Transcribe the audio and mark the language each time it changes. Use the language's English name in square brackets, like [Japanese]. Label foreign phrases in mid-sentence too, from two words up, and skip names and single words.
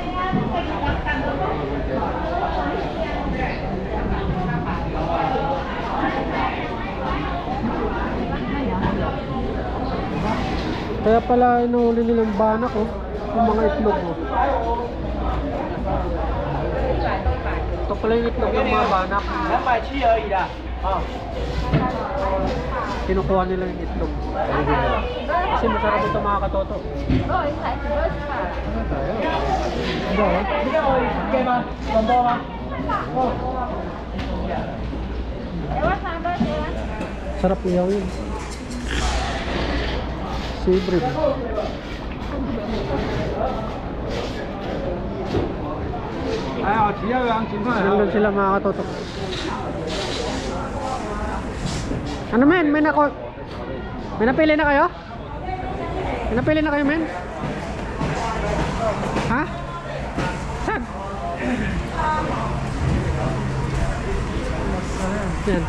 [Filipino] Kaya pala inuuli nilang banak oh. Yung mga itlog oh. Ito pala yung itlog ng mga banak. [Chinese] 270 而已啦。啊， [Filipino] Kinukuha nila yung itlog. Kasi masarap ito mga katoto. Ito oh. [Chinese] 这个我给吗？广播吗？哦。 [Filipino] Sarap iyaw yun. Seabread. [Chinese] 还好，其他羊情况还好 [Filipino] Nandun。sila mga katoto. Ano men? May napili na kayo? May napili na kayo men? Ha? Saan? Yan.